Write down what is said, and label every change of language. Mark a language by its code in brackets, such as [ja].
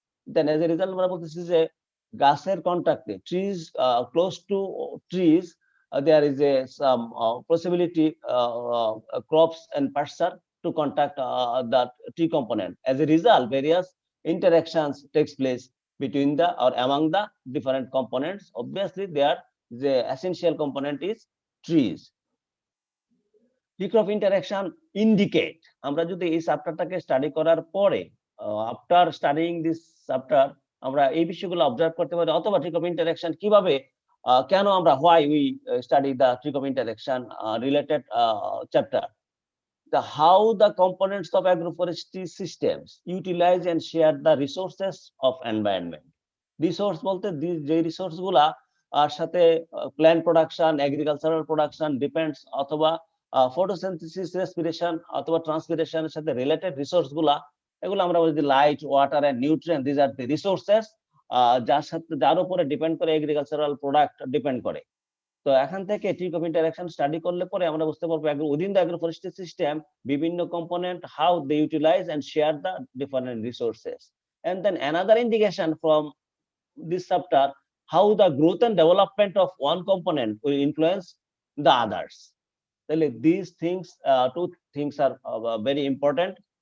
[en] Then as a result [bn] আমরা বলতেছি যে গাছের কন্টাক্টে [en] Trees, close to trees, there is some possibility crops and pasture to contact the tree component. As a result, various interactions takes place between the or among the different components. Obviously, there the essential component is trees. Tree crop interaction indicate, [bn] আমরা যদি এই চ্যাপ্টারটাকে study করার পরে after studying this chapter আমরা এই বিষয়গুলো observe করতে পারি, অথবা ট্রি ক্রপ ইন্টারাকশন কিভাবে, কেন আমরা why we study the tree crop interaction related chapter, [en] the how the components of agroforestry systems utilize and share the resources of environment. [bn] Resource বলতে যে রিসোর্স গুলা সাথে plant production, agricultural production depends, অথবা photosynthesis, respiration অথবা ট্রান্সপিরেশনের সাথে related resource গুলা, এগুলো আমরা বলি light, water and nutrient, [en] this are the resources [bn] যার উপরে ডিপেন্ড করে এগ্রিকালচারাল প্রোডাক্ট ডিপেন্ড করে। তো এখান থেকে ট্রি ক্রপ ইন্টারাকশন স্টাডি করলে পরে আমরা বুঝতে পারবো [en] within the agroforestry system [bn] বিভিন্ন component [en] How they utilise and share the different resources. And then another indication from this chapter, how the growth and development of one component will influence the others. These things, two things are very important.